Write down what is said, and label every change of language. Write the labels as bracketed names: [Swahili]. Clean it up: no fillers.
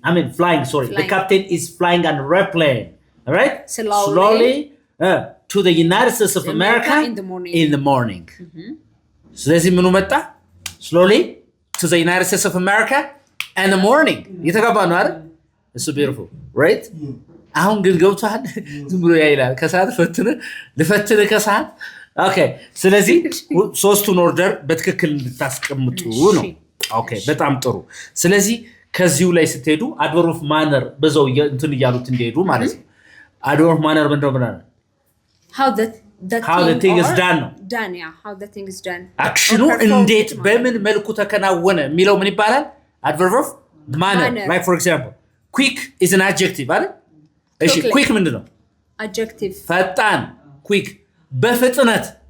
[English] The captain is flying an airplane. All right? Slowly to the United States of America in the morning. [Amharic] ስለዚህ ምኑ መጣ? [English] Slowly to the United States of America in the morning. [Amharic] የተገባ ነው አይደል? [English] It's beautiful, right? [Amharic] አሁን ግን ገብቷል። ዝም ብሎ ያይላል። ከሰዓት ልፈትነ ከሰዓት ኦኬ ስለዚህ ሶስቱን ኦርደር በትክክል እንድታስቀምጡ ነው። ኦኬ በጣም ጥሩ። ስለዚህ ከዚሁ ላይ ስትሄዱ adverb of manner በዛው እንትን እያሉት እንዲሄዱ ማለት ነው። adverb of manner ምንድነው ማለት? [English] How the thing is done ነው። How the thing is done. [Amharic] አክሽኑ እንዴት በምን መልኩ ተከናወነ የሚለው ምን ይባላል? [English] adverb of manner. Like for example, quick is an adjective አይደል? [Amharic] እሺ quick ምንድነው? [English] Adjective. [Amharic] ፈጣን quick በፍጥነት